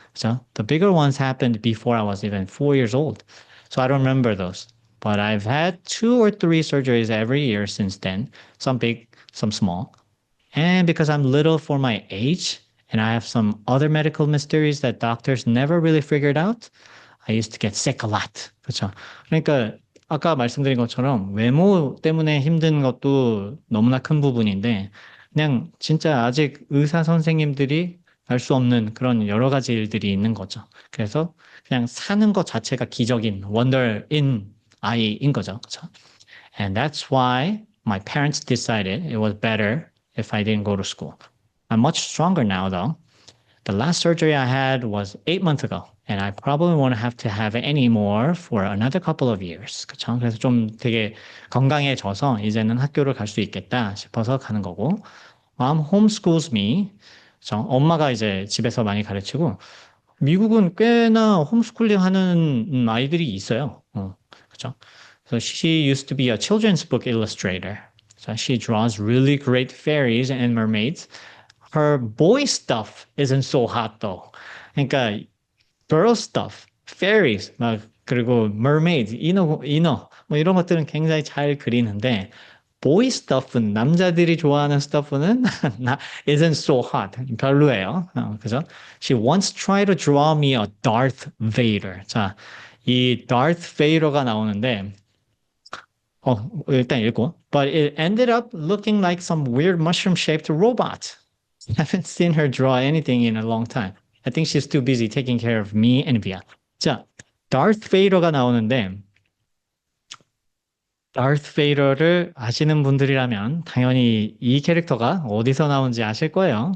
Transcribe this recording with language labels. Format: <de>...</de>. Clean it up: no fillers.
<en>So the bigger ones happened before I was even 4 years old. So I don't remember those. But I've had 2 or 3 surgeries every year since then. Some big, some small. And because I'm little for my age, and I have some other medical mysteries that doctors never really figured out, I used to get sick a lot.</en> <ko>그렇죠? 그러니까 아까 말씀드린 것처럼 외모 때문에 힘든 것도 너무나 큰 부분인데 그냥 진짜 아직 의사 선생님들이 알 수 없는 그런 여러 가지 일들이 있는 거죠. 그래서 그냥 사는 것 자체가 기적인 wonder in 아이인 거죠. 그렇죠?</ko> <en>And that's why my parents decided it was better if I didn't go to school. I'm much stronger now though. The last surgery I had was 8 months ago. And I probably won't have to have any more for another couple of years.</en> <ko>그렇죠? 그래서 좀 되게 건강해져서 이제는 학교를 갈 수 있겠다 싶어서 가는 거고.</ko> <en>Mom homeschools me.</en> <ko>그렇죠? 엄마가 이제 집에서 많이 가르치고 미국은 꽤나 홈스쿨링 하는 아이들이 있어요. 그렇죠?</ko> <en>So she used to be a children's book illustrator. So she draws really great fairies and mermaids. Her boy stuff isn't so hot though.</en> <ko>그러니까 girl stuff, fairies, 막 그리고 mermaids, 인어 뭐 이런 것들은 굉장히 잘 그리는데 boy stuff는 남자들이 좋아하는 stuff는</ko> <en>isn't so hot.</en> <ko>별로예요. 그죠?</ko> <en>She once tried to draw me a Darth Vader.</en> <ko>자, 이 Darth Vader가 나오는데 일단 읽고.</ko> <en>But it ended up looking like some weird mushroom-shaped robot. I haven't seen her draw anything in a long time. I think she's too busy taking care of me and Via.</en> <ko>자, Darth Vader가 나오는데 Darth Vader를 아시는 분들이라면 당연히 이 캐릭터가 어디서 나온지 아실 거예요.</ko>